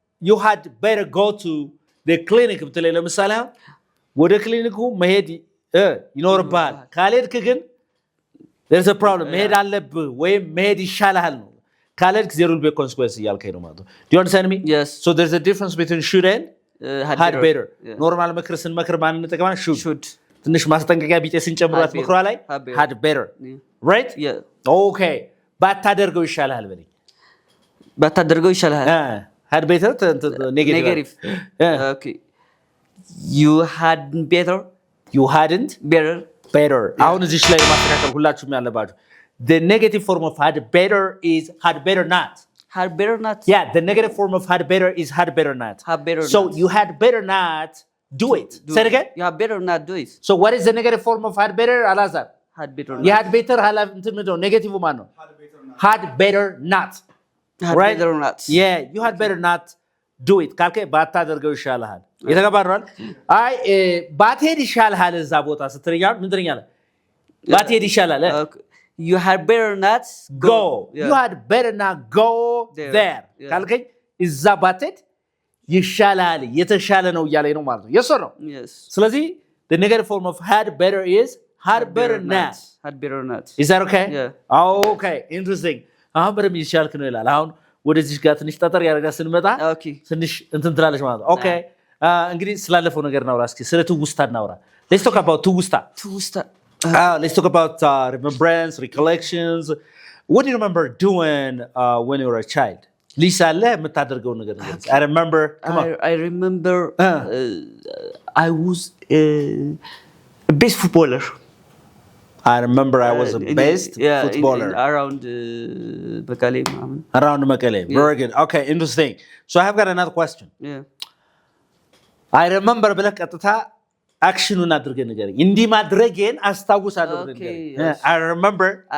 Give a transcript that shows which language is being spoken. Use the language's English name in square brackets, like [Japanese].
[English] you had better go to the clinic [Amharic] ብትለኝ ለምሳሌ ወደ ክሊኒኩ መሄድ ይኖርብሃል ካልሄድክ ግን there's a problem መሄድ አለብህ ወይም መሄድ ይሻልሃል ነው ካልሄድክ [English] there will be a consequence [Amharic] እያልከኝ ነው ማለት ነው [English] do you understand me yes so there's a difference between should and had better [Amharic] ኖርማል ምክር ስንመክር ማን እንጠቀማለን [English] should [Amharic] ትንሽ ማስጠንቀቂያ ቢጤ ስንጨምራት ምክሯ ላይ [English] had better right yeah [Amharic] okay ባታደርገው ይሻልሃል በለኝ ባታደርገው ይሻልሃል [English] had better negative okay you had better you hadn't better [Amharic] አሁን እዚህ ላይ ማስተካከል ሁላችሁም ያለባችሁ [English] the negative form of had better is had better not yeah the negative form of had better is had better not so you had better not do it say it again you had better not do it so what is the negative form of had better alazar had better [Amharic] you had better negative ማን ነው [English] had better not right yeah you had better not do it [Amharic] ካልከ ባታደርገው ይሻልሃል የተገባራል አይ ባትሄድ ይሻልሃል እዛ ቦታ ስትረኛው ምን ትረኛለህ ባትሄድ ይሻላል [English] you had better not go you had better not go there [Amharic] ካልከኝ እዛ ባትሄድ ይሻላል የተሻለ ነው እያለኝ ነው ማለት ነው [English] yes or no yes ስለዚህ the negative form of had better is had better not is that okay yeah [Amharic] okay interesting አሁን በደም ይሻልክ ነው ይላል አሁን ወደዚህ ጋር ትንሽ ጠጠር ያረጋ ስንመጣ ትንሽ እንትን ትላለች ማለት ነው ኦኬ እንግዲህ ስላለፈው ነገር እናውራ እስኪ ስለ ትውስታ እናውራ let's talk about ትውስታ [English] let's talk about remembrance recollections what do you remember doing when you were a child [Amharic] ሊሳ አለ የምታደርገው ነገር I remember [English] I remember I was a best footballer I remember I was a best footballer around Mekelle around Mekelle very good okay interesting so I have got another question yeah [Amharic] I remember ብለህ ቀጥታ አክሽኑን አድርገን ነገር እንዲ ማድረጌን አስታውሳለሁ ነገር I remember